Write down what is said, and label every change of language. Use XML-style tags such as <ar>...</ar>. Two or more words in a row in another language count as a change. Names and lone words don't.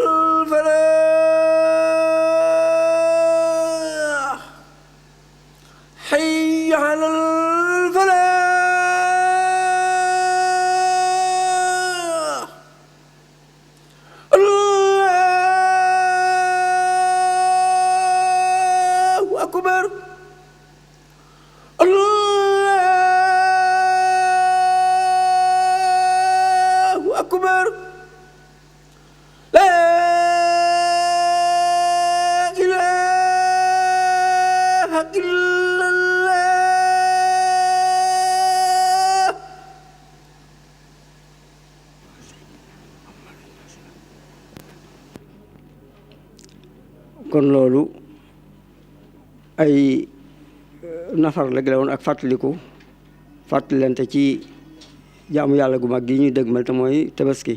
<ar>الفلاح حي على الفلاح الله أكبر الله أكبر لا إله إلا الله</ar> <wo>kon loolu ay nafar la woon ak fàttalante ci jaamu yàlla gu mag gi ñuy dëgmal te mooy tabaski.</wo>